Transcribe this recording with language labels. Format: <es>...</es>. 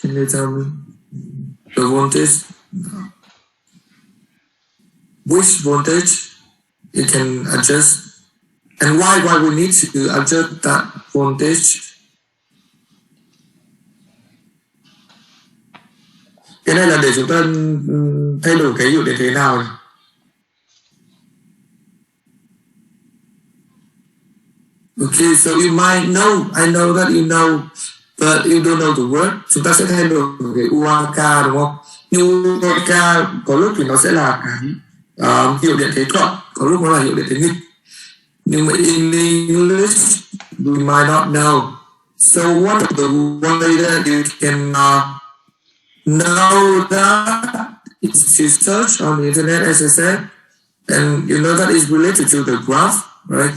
<en>Can you tell me the voltage? Which voltage you can adjust? And why we need to adjust that voltage?</en> <vi>Cái này là để chúng ta thay đổi cái hiệu điện thế nào này?</vi> <en>Okay, so you might know, I know that you know, but you don't know the word.</en> <vi>Chúng ta sẽ thay đổi cái UAK đúng không? Nhưng UAK có lúc thì nó sẽ là cái hiệu điện thế thuận, có lúc nó là hiệu điện thế nghịch. Nhưng mà</vi> <en>in English, we might not know. So one of the way that you can know that is to search on the internet, as I said, and you know that is related to the graph, right?</en>